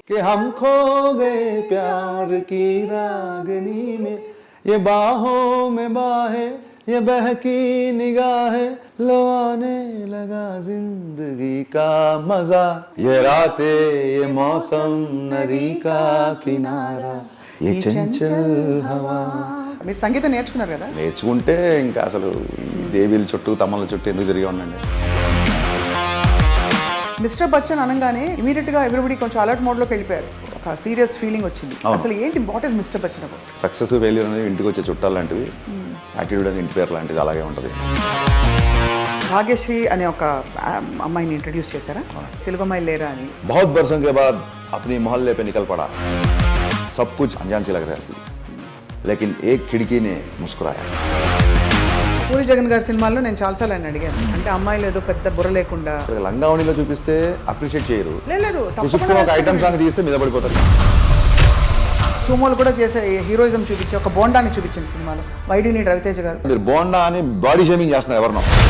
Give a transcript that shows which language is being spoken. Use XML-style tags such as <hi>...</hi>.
<hi>कि हम खो गए प्यार की रागनी में, ये बाहों में बाहें ये बहकी निगाहें, लो आने लगा जिंदगी का मजा, ये रातें ये मौसम नदी का किनारा, ये चंचल हवा.</hi> <te>మీరు సంగీతం నేర్చుకున్నారు కదా? నేర్చుకుంటే ఇంకా అసలు దేవీల చుట్టూ తమ్మల చుట్టూ ఎందుకు తిరిగి ఉండండి. మిస్టర్ బచ్చన్ అనగానే ఇమీడియట్ గా ఎవ్రీబడి కొంచెం అలర్ట్ మోడ్ లోకి వెళ్ళిపోయారు. ఒక సీరియస్ ఫీలింగ్ వచ్చింది. అసలు ఏంటి</te> <en>What is mister Bachchan about?</en> <te>Success failure అనేది ఇంటికి వచ్చే చుట్టాలు లాంటివి, యాటిట్యూడ్ అనేది ఇంటి పేరు లాంటిది, అలాగే ఉంటుంది. భాగ్యశ్రీ అనే ఒక అమ్మాయిని ఇంట్రడ్యూస్ చేశారా? తెలుగు అమ్మాయి లేరా అని.</te> <hi>बहुत बरसों के बाद अपनी मोहल्ले पे निकल पड़ा, सब कुछ अनजान सी लग रहा थी, लेकिन एक खिड़की ने मुस्कुराया.</hi> <te>పూరి జగన్ గారి సినిమాల్లో నేను చాలాసార్లు ఆయన అడిగాను, అంటే అమ్మాయిలు ఏదో పెద్ద బుర్ర లేకుండా లంగావణిలో చూపిస్తే అప్రిషియేట్ చేయరు, లేదు ఒక ఐటమ్ సాంగ్ తీస్తే మీద పడిపోతారు. సుమోలు కూడా చేసే హీరోయిజం చూపించి ఒక బోండాని చూపించింది సినిమాలో వైడి నీడ్ రవితేజ గారు. మీరు బోండా అని బాడీ షేమింగ్ చేస్తున్నారు ఎవరినో.</te>